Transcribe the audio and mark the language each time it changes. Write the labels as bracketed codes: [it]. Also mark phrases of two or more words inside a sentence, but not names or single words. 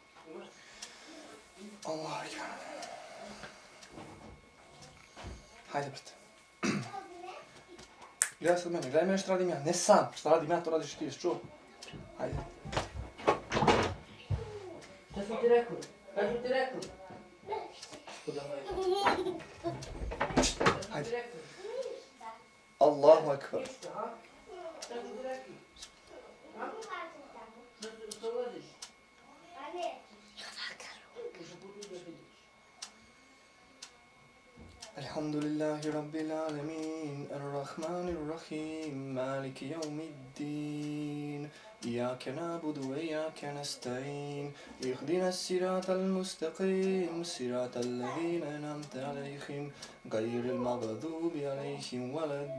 [bs] Allah, ja. Hajde, brate. Gledaj mene što radim ja. Ne sam, što radim ja, to radiš ti, čuo? Hajde. Šta sam ti rekao? Hajde. [ar] الله أكبر. الحمد لله رب العالمين الرحمن الرحيم مالك يوم الدين إياك نعبد وإياك نستعين اهدنا الصراط المستقيم صراط الذين أنعمت عليهم غير المغضوب عليهم ولا